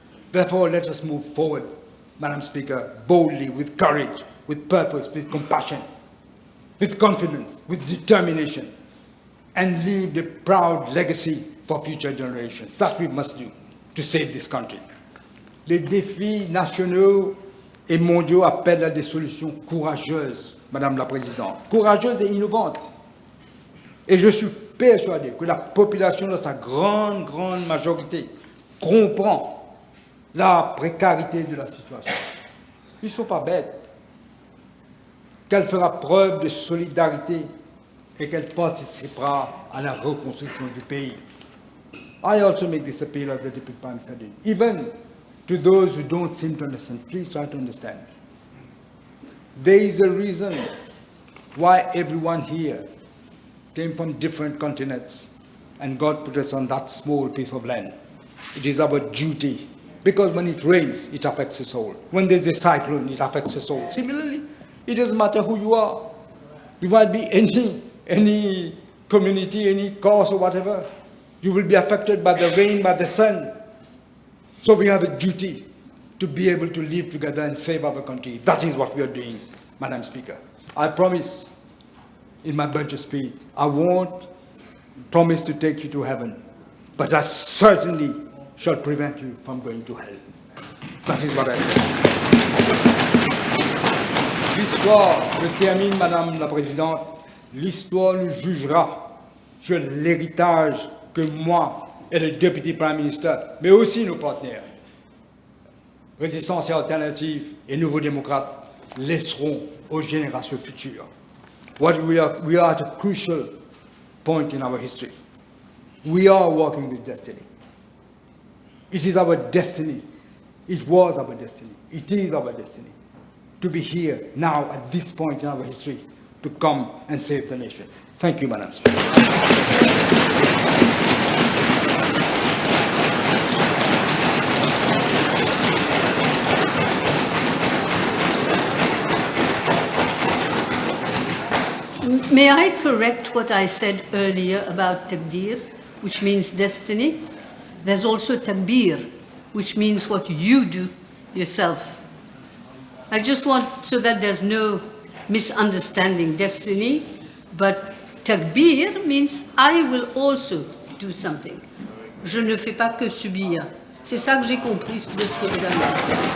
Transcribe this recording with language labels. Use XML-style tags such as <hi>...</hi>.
<en>Therefore, let us move forward, Madam Speaker, boldly, with courage, with purpose, with compassion, with confidence, with determination, and leave the proud legacy for future generations. That we must do to save this country.</en> <fr>Les défis nationaux et mondiaux appellent à des solutions courageuses, Madame la Présidente, courageuses et innovantes. Et je suis persuadé que la population, dans sa grande majorité, comprend la précarité de la situation. Ils ne sont pas bêtes. Qu'elle fera preuve de solidarité et qu'elle participera à la reconstruction du pays.</fr> <en>I also make this appeal as the Deputy Prime Minister did. Even to those who don't seem to understand, please try to understand. There is a reason why everyone here came from different continents and God put us on that small piece of land. It is our duty, because when it rains, it affects us all. When there's a cyclone, it affects us all. Similarly, it doesn't matter who you are. You might be any community, any cause or whatever. You will be affected by the rain, by the sun. So we have a duty to be able to live together and save our country. That is what we are doing, Madam Speaker. I promise in my budget speech, I won't promise to take you to heaven, but I certainly shall prevent you from going to hell. That is what I say.</en> <fr>L'histoire, je termine, Madame la Présidente, l'histoire nous jugera sur l'héritage que moi et le Deputy Prime Minister, mais aussi nos partenaires, Résistance et Alternative et Nouveaux Démocrates, laisseront aux générations futures.</fr> <en>We are at a crucial point in our history. We are working with destiny. It is our destiny. It was our destiny. It is our destiny to be here now at this point in our history to come and save the nation. Thank you, Madam Speaker. May I correct what I said earlier about Taqdeer, which means destiny? There's also Takbir, which means what you do yourself. I just want, so that there's no misunderstanding, destiny, but Takbir means I will also do something.</en> <fr>Je ne fais pas que subir. C'est ça que j'ai compris de ce que vous avez dit.</fr>